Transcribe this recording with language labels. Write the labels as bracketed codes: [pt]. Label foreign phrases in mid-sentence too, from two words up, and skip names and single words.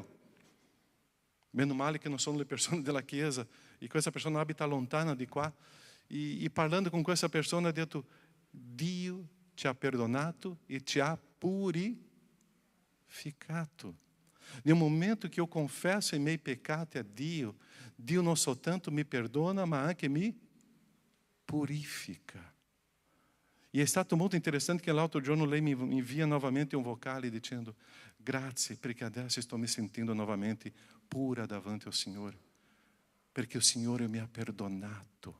[it] Meno male che non sono le persone della chiesa, e questa persona abita lontana di qua, e parlando con questa persona ha detto: Dio ti ha perdonato e ti ha purificato. Nel momento [pt] que eu [it] confesso i miei peccati a Dio, Dio non soltanto mi perdona, ma anche mi purifica. E è stato molto interessante che l'altro giorno lei mi invia novamente un vocale dicendo: grazie, perché adesso sto mi sentendo novamente pura davanti ao Signore, perché il Signore mi ha perdonato.